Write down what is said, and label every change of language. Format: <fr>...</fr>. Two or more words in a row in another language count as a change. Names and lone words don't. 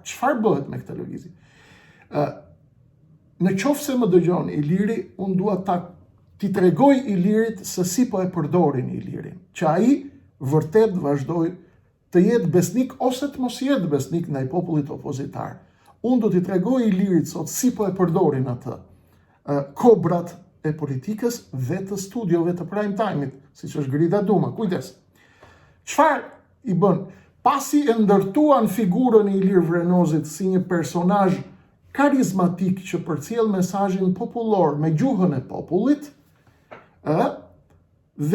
<sq>Çfarë bëhet me këtë lëvizje? Në qoftë se më dëgjon Iliri, unë dua t'i tregoj Ilirit se si po e përdorin Ilirin, që ai vërtet vazhdoj të jetë besnik ose të mos jetë besnik ndaj popullit opozitar. Unë do t'i tregoj Ilirit sot si po e përdorin atë kobrat e politikës dhe të studiove të</sq> <en>prime time-</en> <sq>it, siç është Grida Duma. Kujdes. Çfarë i bën? Pasi e ndërtuan figurën e Ilir Vrenozit si një personazh karizmatik që përcjell mesazhin popullor me gjuhën e popullit, dhe</sq>